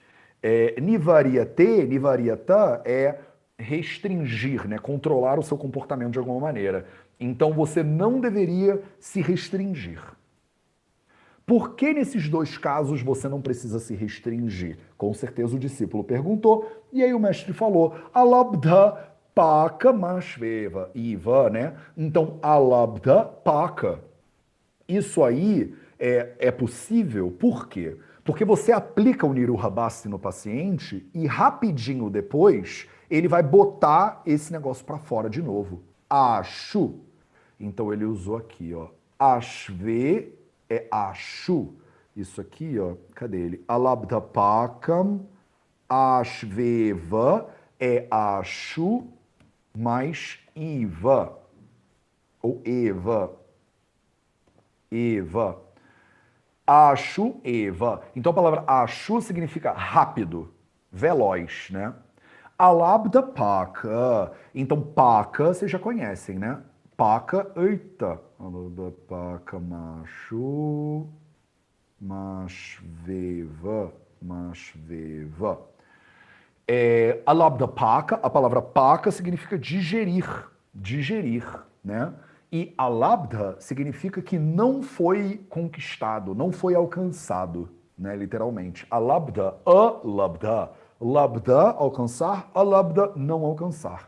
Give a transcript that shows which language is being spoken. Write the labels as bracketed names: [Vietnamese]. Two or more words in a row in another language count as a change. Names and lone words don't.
[Portuguese] Nivaryata é restringir, né? Controlar o seu comportamento de alguma maneira. Então você não deveria se restringir. Por que nesses dois casos você não precisa se restringir? Com certeza o discípulo perguntou, e aí o mestre falou, [Sanskrit] अलब्ध पाक माश्वेव, [Portuguese] iva, né? [Sanskrit] Então, अलब्ध पाक. [Portuguese] Isso aí é possível, por quê? Porque você aplica o [Sanskrit] निरूह बस्ति [Portuguese] no paciente e rapidinho depois ele vai botar esse negócio para fora de novo. Acho. Então ele usou aqui, ó. Ashve é ashu. Isso aqui, ó. Cadê ele? [Sanskrit] अलब्धपाकम् आश्वेव é ashu mais iva. [Portuguese] Ou eva. Eva. [Sanskrit] आशु, एव. [Portuguese] Então a palavra ashu significa rápido, veloz, né? [Sanskrit] अलब्ध पाक. [Portuguese] Então paka vocês já conhecem, né? Paka, eita. [Sanskrit] अलब्ध पाक माचु, माश्वेव, माश्वेव. अलब्ध पाक, [Portuguese] a palavra paka significa digerir, digerir, né? E alabda significa que não foi conquistado, não foi alcançado, né? [Sanskrit] Literalmente. अलब्ध, अलब्ध. [Portuguese] Labda, alcançar, alabda, não alcançar.